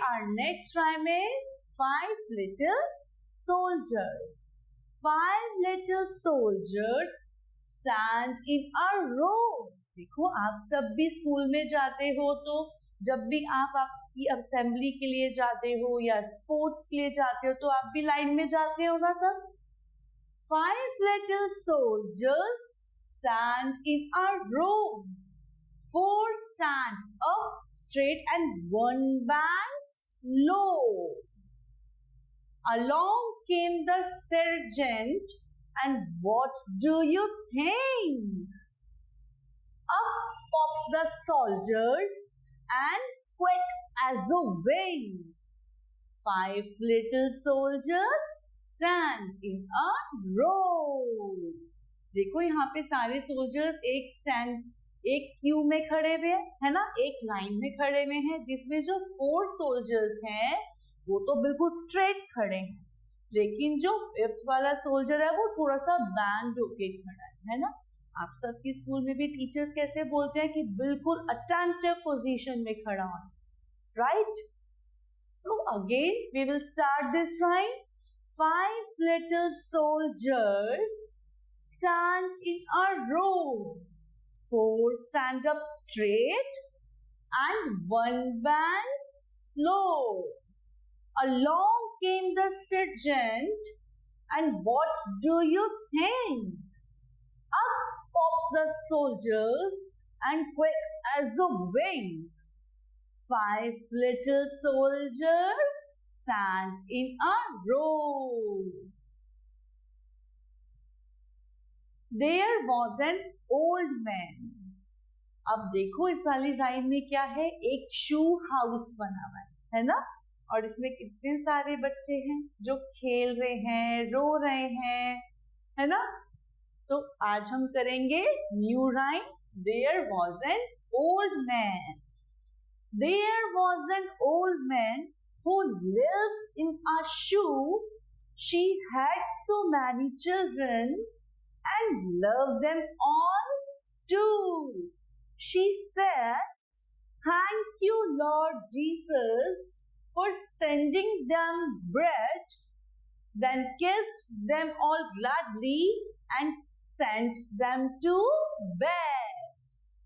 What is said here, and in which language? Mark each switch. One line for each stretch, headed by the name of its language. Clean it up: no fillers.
English: Our next rhyme is 5 little soldiers. 5 little soldiers stand in a row.
Hindi: देखो आप सब भी स्कूल में जाते हो, तो जब भी आप आपकी असेंबली के लिए जाते हो या स्पोर्ट्स के लिए जाते हो तो आप भी लाइन में जाते हो ना सब।
English: 5 little soldiers stand in a row. 4 stand up straight and 1 bends low. Along came the sergeant, and what do you think? Up pops the soldiers, and quick as a wing. 5 little soldiers stand in a row.
Hindi: देखो यहाँ पे सारे soldiers एक Q में खड़े हुए है ना, एक लाइन में खड़े हुए हैं, जिसमें जो 4 सोल्जर्स हैं वो तो बिल्कुल स्ट्रेट खड़े हैं, लेकिन जो 5th वाला सोल्जर है वो थोड़ा सा बैंड होके खड़ा है ना। आप सबके स्कूल में भी टीचर्स कैसे बोलते हैं कि बिल्कुल अटेंटिव पोजीशन में खड़ा हो, right?
English: So again we will start this rhyme. 5 little soldiers stand in a row. 4 stand up straight and 1 bends slow. Along came the sergeant, and what do you think? Up pops the soldiers, and quick as a wing. 5 little soldiers stand in a row. There was an old man.
Hindi: अब देखो इस वाली rhyme में क्या है, एक शू house बना हुआ है ना, और इसमें कितने सारे बच्चे हैं जो खेल रहे हैं, रो रहे हैं, है ना? तो आज हम करेंगे new rhyme
English: there was an old man. There was an old man who lived in a shoe. She had so many children and loved them all too. She said, "Thank you, Lord Jesus, for sending them bread," then kissed them all gladly and sent them to bed.